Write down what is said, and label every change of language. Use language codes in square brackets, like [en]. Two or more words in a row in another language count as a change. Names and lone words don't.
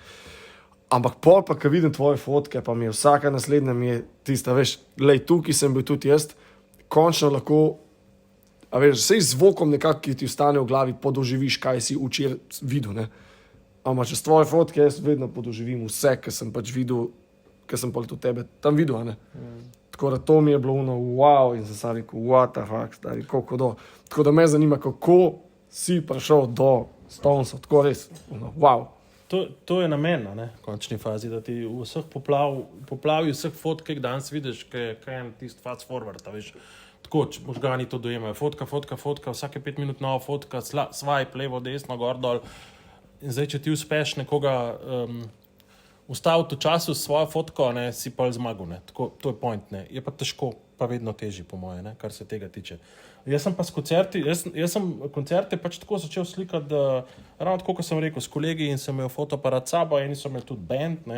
[sl] Ampak pol pa, ko vidim tvoje fotke, pa mi je vsaka naslednja mi je tista, veš, lej, tukaj sem bil tudi jaz, končno lahko, a veš, sej zvokom nekako, ki ti ostane v glavi, podoživiš, kaj si včeraj videl, ne. Ampak čez tvoje fotke jaz vedno podoživim vse, kar sem pač videl, kar sem pa tudi tebe tam videl, ne. Tako da to mi je bilo ono, wow, in sem rekel, [en] what the fuck, [sl] stari, koliko do. Tako da me zanima, kako si prišel do Stonesov, tako res, ono, wow. To je namen, ne, v končni fazi, da ti v vseh poplavi vseh fotk, ki jih danes vidiš, kaj je tisti [en] fast forward, [sl] a veš. Tako, možgani to dojemajo. Fotka, vsake 5 minut nova fotka, swipe, levo, desno, gor, dol. In zdaj, če ti uspeš nekoga ustaviti v času s svojo fotko, ne, si pa zmagal, ne. Tako, to je point, ne. Je pa težko, pa vedno težji, po moje, ne, kar se tega tiče. Jaz sem pa s koncerti, jaz sem koncerte pač tako začel slikati, da ravno tako, kot sem rekel, s kolegi in sem imel fotoaparat sabo, eni so imeli tudi band, ne.